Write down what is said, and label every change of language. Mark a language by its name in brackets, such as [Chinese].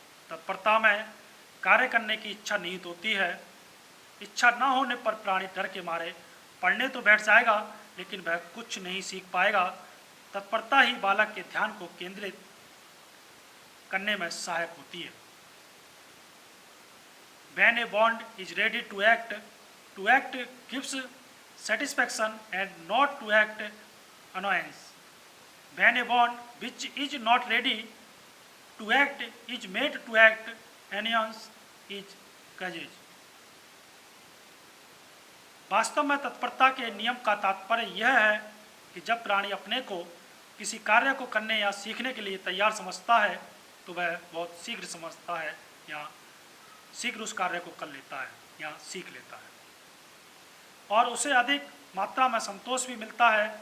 [Hindi] तत्परता में कार्य करने की इच्छा निहित होती है। इच्छा न होने पर प्राणी डर के मारे पढ़ने तो बैठ जाएगा, लेकिन वह कुछ नहीं सीख पाएगा। तत्परता ही बालक के ध्यान को केंद्रित करने में सहायक होती है। [English] When a bond is ready to act gives satisfaction and not to act annoyance. When a bond which is not ready to act is made to act, annoyance is causes. [Hindi] वास्तव में तत्परता के नियम का तात्पर्य यह है कि जब प्राणी अपने को किसी कार्य को करने या सीखने के लिए तैयार समझता है तो वह बहुत शीघ्र समझता है या शीघ्र उस कार्य को कर लेता है या सीख लेता है, और उसे अधिक मात्रा में संतोष भी मिलता है।